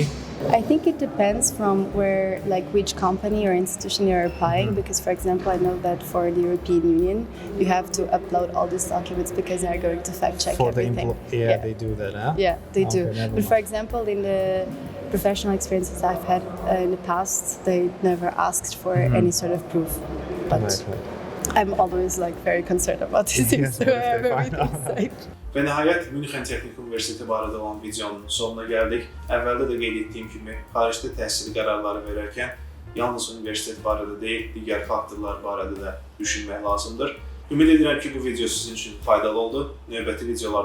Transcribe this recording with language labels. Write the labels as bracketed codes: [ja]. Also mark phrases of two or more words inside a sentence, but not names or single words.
[en] I think it depends from where, like which company or institution you're applying, because for example, I know that for the European Union, you have to upload all these documents because they're going to fact check everything. They do that, huh? Yeah, they do. Never But for example, in the professional experiences I've had in the past, they never asked for any sort of proof. But I'm always like very concerned about these things, so I have everything safe. [az] Və nəhayət München Texnik Universiteti barədə olan videonun sonuna gəldik. Əvvəldə də qeyd etdiyim kimi, xaricdə təhsil qərarları verərkən yalnız universitet barədə deyil, digər faktorlar barədə də düşünmək lazımdır. Ümid edirəm ki, bu video sizin üçün faydalı oldu.